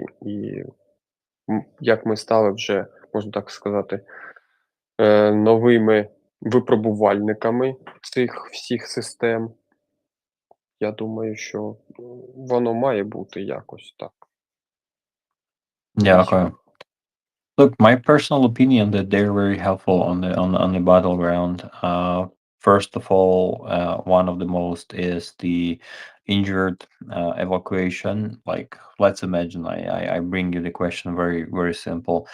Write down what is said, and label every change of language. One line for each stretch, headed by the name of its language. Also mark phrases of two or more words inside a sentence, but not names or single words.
Ukrainian: І як ми стали вже, можна так сказати, новими випробувальниками цих всіх систем, я думаю, що воно має бути якось так. Дякую.
English: Look, my personal opinion that they're very helpful on the battleground. First of all, one of the most is the injured evacuation, like let's imagine I bring you the question very, very simple.